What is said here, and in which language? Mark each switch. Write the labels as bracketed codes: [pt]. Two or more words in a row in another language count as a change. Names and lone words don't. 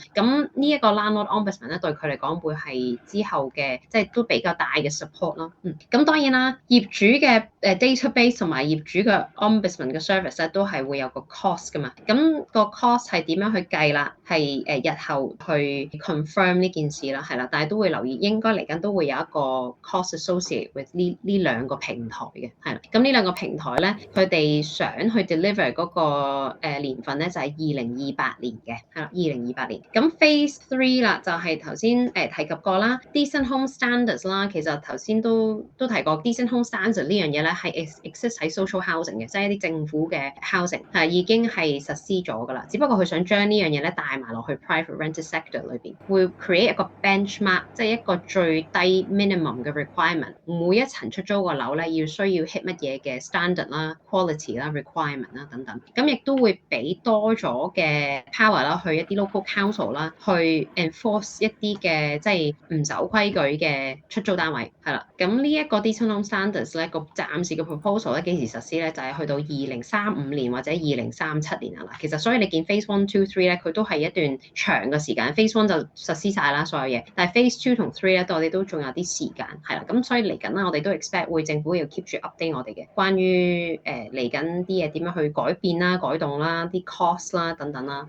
[yue] 咁呢一個 [en] landlord ombudsman [yue] 咧對佢嚟講會係之後嘅即係都比較大嘅 support 咯。咁當然啦，業主嘅database 同埋業主嘅 ombudsman 嘅 service 咧都係會有個 cost 㗎嘛。咁個 cost 係點樣去計啦？係日後去 confirm 呢件事啦，係啦，但係都會留意，應該嚟緊都會有一個 [en] cost associated with [yue] 呢兩個平台嘅，係啦。咁呢兩個平台咧，佢哋想去 deliver 嗰個年份咧就係2028年嘅，係啦，2028年。咁 Phase 3啦，就係頭先提及過啦 ， [en] decent home standards [yue] 啦，其實頭先都提過 [en] decent home standards [yue] 呢樣嘢咧係 exist 喺 [en] social housing [yue] 嘅，即係一啲政府嘅 housing 係已經係實施咗㗎啦。只不過佢想將呢樣嘢咧帶埋落去 [en] private rented sector [yue] 裏邊，會 create 一個 benchmark，即係一個最低 minimum 嘅 requirement。每一層出租個樓咧要需要 hit 乜嘢嘅 standard 啦、quality 啦、requirement 啦等等。咁亦都會俾多咗嘅 power 啦，去一啲 [en] local council [yue] 啦，去 enforce 一啲嘅即係唔守規矩嘅出租單位，係啦。咁呢一個 decent home standards 咧，個暫時嘅 proposal 咧幾時實施咧？就係去到2035年或者2037年啊啦。其實所以你見 phase 1、2、3咧，佢都係一段長嘅時間。phase 1就實施晒啦所有嘢，但係 phase 2同3咧，我哋都仲有啲時間，係啦。咁所以嚟緊咧，我哋都 expect 會政府要 keep 住 update 我哋嘅關於嚟緊啲嘢點樣去改變啦、改動啦、啲 cost 啦等等啦。